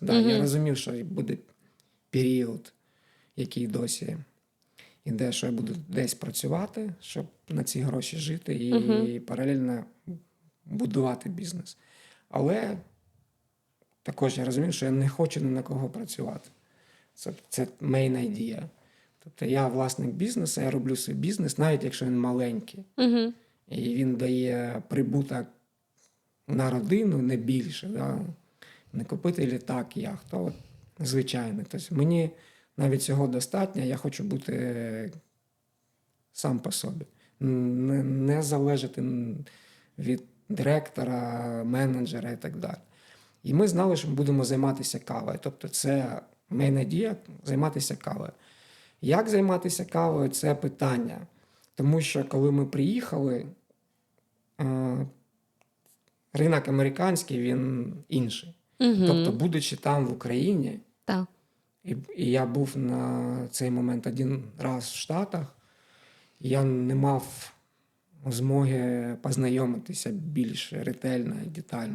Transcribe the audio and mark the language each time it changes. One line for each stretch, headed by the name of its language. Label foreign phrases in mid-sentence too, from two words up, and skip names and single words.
Ukrainian: Я розумів, що буде період, який досі іде, що я буду десь працювати, щоб на ці гроші жити і паралельно будувати бізнес. Але також я розумів, що я не хочу ні на кого працювати. Це
English: main idea.
Ukrainian: Тобто я власник бізнесу, я роблю свій бізнес, навіть якщо він маленький. І він дає прибуток на родину, не більше. Да? Не купити літак, яхту, звичайно. Тобто мені навіть цього достатньо, я хочу бути сам по собі. Не залежати від директора, менеджера і так далі. І ми знали, що ми будемо займатися кавою. Тобто це
English: main idea –
Ukrainian: займатися кавою. Як займатися кавою – це питання. Тому що коли ми приїхали, ринок американський, він інший. Тобто, будучи там в Україні, і я був на цей момент один раз в Штатах, я не мав змоги познайомитися більш ретельно і детально.